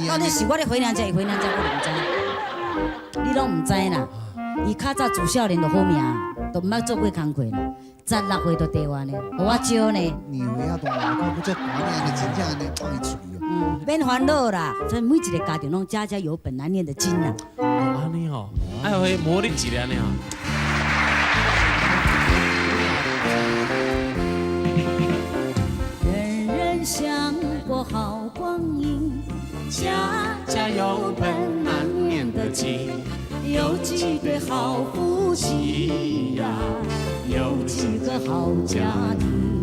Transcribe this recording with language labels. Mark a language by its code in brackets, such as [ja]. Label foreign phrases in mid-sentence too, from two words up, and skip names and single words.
[nan] 到底是我咧回娘家，伊回娘家我唔知。你拢唔知啦，伊较早自少年就好命，都毋捌做过工课啦，16岁就地完呢，互我招呢。年岁啊大，我不做管安尼，真正安尼放伊出去哦。免烦恼啦，所以每一个家庭拢家家有本难念的经啦。安尼吼，哎呦，磨你一个安尼吼。人人想过好光阴，家家有本难念的经。有几对好夫妻呀，有几个好家庭。